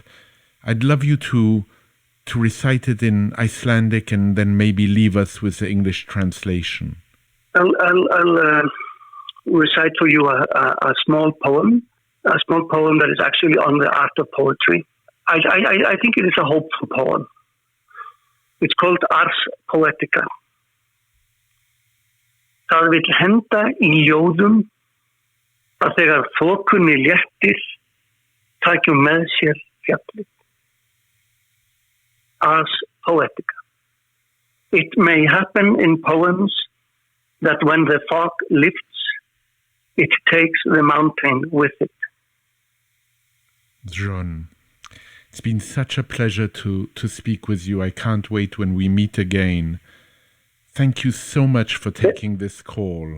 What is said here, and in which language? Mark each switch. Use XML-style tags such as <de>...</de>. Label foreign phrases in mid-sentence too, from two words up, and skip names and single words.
<en>I'd love you to recite it in Icelandic and then maybe leave us with the English translation. I'll recite for you a small poem that is actually on the art of poetry. I think it is a hopeful poem. It's called Ars Poetica.</en> <is>Það vill henda í ljóðum að þegar þokunni léttir takjum með sér fjallið. Ars Poetica.</is> <en>It may happen in poems that when the fog lifts, it takes the mountain with it. Sjón, it's been such a pleasure to speak with you. I can't wait when we meet again. Thank you so much for taking this call.</en>